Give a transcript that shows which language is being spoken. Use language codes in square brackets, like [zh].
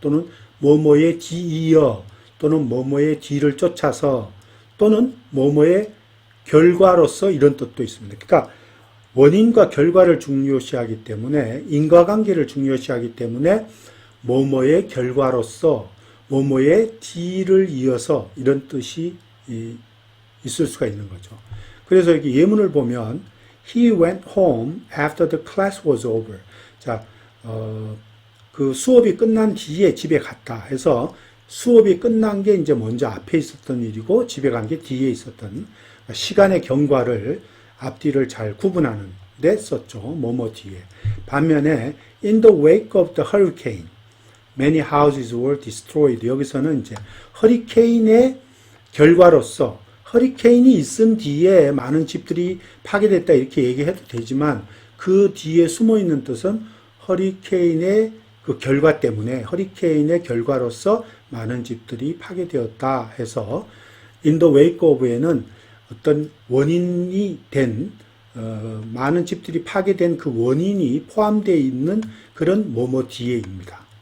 [ko] 또는 뭐뭐의 뒤이어 또는 뭐뭐의 뒤를 쫓아서 또는 뭐뭐의 결과로서 이런 뜻도 있습니다. 그러니까 원인과 결과를 중요시하기 때문에 인과관계를 중요시하기 때문에 뭐뭐의 결과로서 뭐뭐의 뒤를 이어서 이런 뜻이 있을 수가 있는 거죠. [en] 그래서 여기 예문을 보면 He went home after the class was over. [ko] 자, 그 수업이 끝난 뒤에 집에 갔다 해서 수업이 끝난 게 이제 먼저 앞에 있었던 일이고 집에 간 게 뒤에 있었던 시간의 경과를 앞뒤를 잘 구분하는 데 썼죠. 뭐뭐 뒤에. [en] 반면에 in the wake of the hurricane, many houses were destroyed. [ko] 여기서는 이제 허리케인의 결과로서 허리케인이 있은 뒤에 많은 집들이 파괴됐다 이렇게 얘기해도 되지만 그 뒤에 숨어 있는 뜻은 허리케인의 그 결과 때문에 허리케인의 결과로서 많은 집들이 파괴되었다 해서 in the wake of에는 어떤 원인이 된 많은 집들이 파괴된 그 원인이 포함되어 있는 그런 뭐뭐 뒤에입니다.